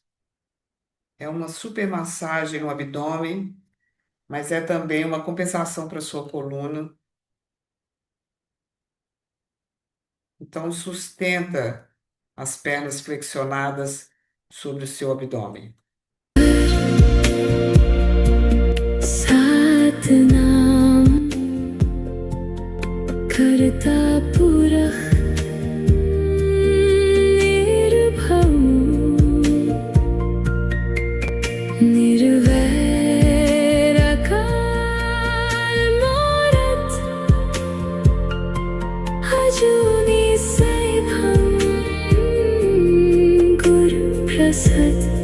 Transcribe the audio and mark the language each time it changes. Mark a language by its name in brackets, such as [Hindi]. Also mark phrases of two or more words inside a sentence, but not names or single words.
[Portuguese] É uma super massagem no abdômen, mas é também uma compensação para a sua coluna. Então, sustenta as pernas flexionadas sobre o seu abdômen. [Punjabi] ਸਤਿਨਾਮੁ ਕਰਤਾ ਪੁਰਖੁ ਨਿਰਭਉ ਨਿਰਵੈਰੁ ਅਕਾਲ ਮੂਰਤਿ ਅਜੂਨੀ ਸੈਭੰ ਗੁਰ ਪ੍ਰਸਾਦਿ